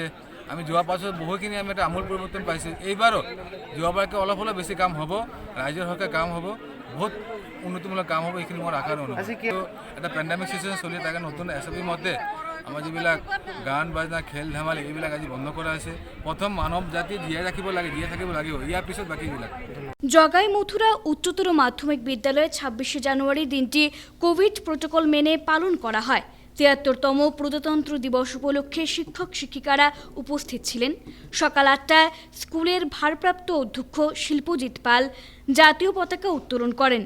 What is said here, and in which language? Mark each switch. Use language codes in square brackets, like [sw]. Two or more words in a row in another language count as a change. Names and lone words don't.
[as] আমি যোৱা পাছত বহুখিনি আমি এটা আমূল পৰিৱৰ্তন পাইছোঁ। এইবাৰো যোৱাবাৰকৈ অলপ হ'লেও বেছি কাম হ'ব, ৰাইজৰ হকে কাম হ'ব, বহুত উন্নতিমূলক কাম হ'ব, এইখিনি মোৰ আশাৰ অনুভৱ। এটা [en] pandemic situation [as] চলি থাকে নতুন SOP মতে আমাৰ যিবিলাক গান বাজনা খেল ধেমালি এইবিলাক আজি বন্ধ কৰা হৈছে। প্ৰথম মানৱ জাতি জীয়াই ৰাখিব লাগে, জীয়াই থাকিব লাগিব, ইয়াৰ পিছত বাকীবিলাক। [bn] জগাই মথুরা উচ্চতর মাধ্যমিক বিদ্যালয়ে ২৬শে জানুয়ারি দিনটি [en] covid protocol [bn] মেনে পালন করা হয়। ৭৩তম প্রজাতন্ত্র দিবস উপলক্ষে শিক্ষক শিক্ষিকারা উপস্থিত ছিলেন। সকাল ৮টায় স্কুলের ভারপ্রাপ্ত অধ্যক্ষ শিল্পজিৎ পাল জাতীয় পতাকা উত্তোলন করেন।